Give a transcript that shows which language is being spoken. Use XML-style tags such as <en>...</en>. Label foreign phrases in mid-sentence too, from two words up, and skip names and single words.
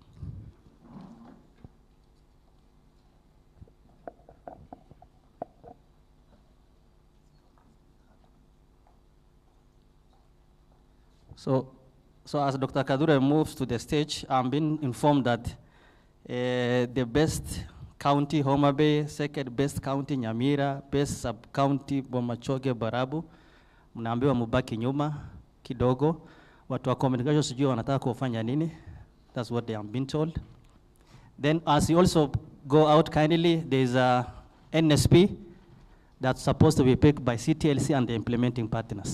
<en>So as Dr. Kadure moves to the stage, I'm being informed that the best county, Homa Bay, second best county, Nyamira, best sub-county, Bomachoge, Barabu,</en> <sw>mnaambiwa mubaki nyuma kidogo. Watu wa communication sijui wanataka kufanya nini.</sw> <en>That's what they have been told. Then as you also go out kindly, there's a NSP that's supposed to be picked by CTLC and the implementing partners.</en>